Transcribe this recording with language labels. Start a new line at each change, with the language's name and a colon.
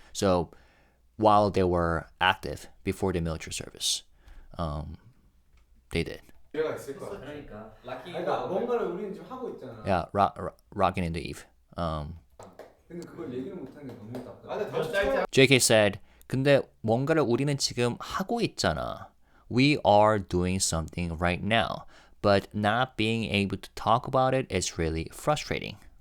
English: So while they were active before the military service, they did.
Korean: 기회가 있을 거야. 그러니까. 그러니까 뭔가를 우리는 지금 하고 있잖아.
English: Yeah, rocking in the eve.
Korean: 근데 그걸 얘기를 못하는 게 너무 답답해. 아, 근데 다음 주에
English: JK said,
Korean: 근데 뭔가를 우리는 지금 하고 있잖아.
English: We are doing something right now, but not being able to talk about it is really frustrating.